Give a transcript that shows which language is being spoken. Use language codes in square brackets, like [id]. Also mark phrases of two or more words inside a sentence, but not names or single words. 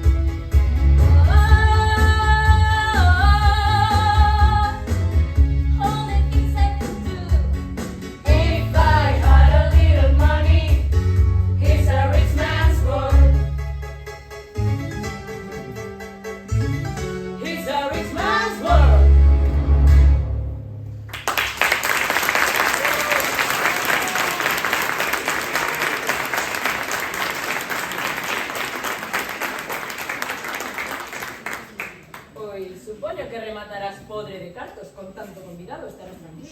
[en] All the things I could do if I had a little money. It's a rich man's world. It's a rich man's world. [gl] Pois, supoño que rematarás podre de cartos con tanto convidado, estarás tranquila.